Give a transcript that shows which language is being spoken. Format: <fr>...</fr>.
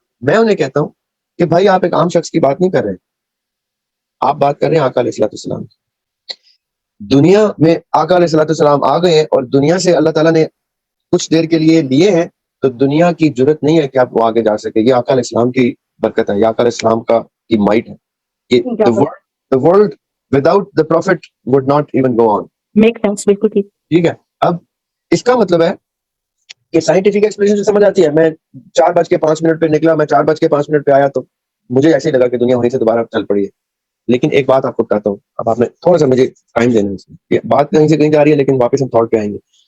<ur>میں انہیں کہتا ہوں کہ بھائی آپ ایک عام شخص کی بات نہیں کر رہے, آپ بات کر رہے ہیں آقا علیہ الصلوۃ والسلام. دنیا میں آقا علیہ الصلوۃ والسلام آ گئے ہیں اور دنیا سے اللہ تعالیٰ نے کچھ دیر کے لیے لیے ہیں, تو دنیا کی جرت نہیں ہے کہ آپ وہ آگے جا سکے. یہ آقا علیہ السلام کی برکت ہے, یہ آقا علیہ السلام کی مائٹ ہے.</ur> <en>The world without the prophet would not even go on.</en> <ur>Make sense, بالکل ٹھیک. ٹھیک ہے, اب اس کا مطلب ہے کہ سائنٹیفک ایکسپلینیشن سے سمجھ آتی ہے. میں 4:05 پہ نکلا, میں 4:05 پہ آیا تو مجھے ایسے ہی لگا کہ دنیا وہیں سے دوبارہ چل پڑی ہے. لیکن ایک بات آپ کو بتاتا ہوں, اب آپ نے تھوڑا سا مجھے ٹائم دینا ہے, یہ بات کہیں سے کہیں جا رہی ہے لیکن واپس ہم تھاٹ پہ آئیں گے.</ur>